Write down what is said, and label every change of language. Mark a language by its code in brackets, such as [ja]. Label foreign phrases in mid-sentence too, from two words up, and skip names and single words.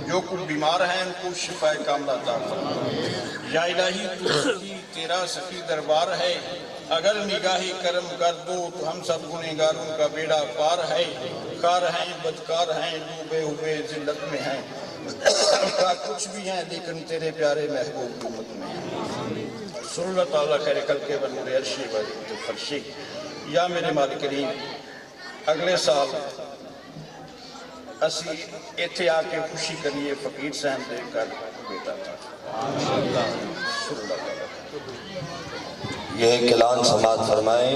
[ur] جو کوئی بیمار ہیں ان کو شفا کاملہ عطا فرما۔ یا الہی، تیرا سخی دربار ہے، اگر نگاہی کرم کر دو تو ہم سب گنہگاروں کا بیڑا پار ہے۔ کار ہیں، بدکار ہیں، ڈوبے ہوئے ذلت میں ہیں، کا کچھ بھی ہیں لیکن تیرے پیارے محبوب کی امت میں ہیں۔ [ar] صلی اللہ تعالیٰ خیر خلق و نور عرشی و فرشی۔ [ur] یا میرے مالک کریم، [pa] اگلے سال اسی ایتھے آ کے خوشی کریے، فقیر صاحب دے کر بیٹا تھا۔ [ar] صلی اللہ تعالیٰ۔ [ur] یہ کلام سماعت فرمائیں۔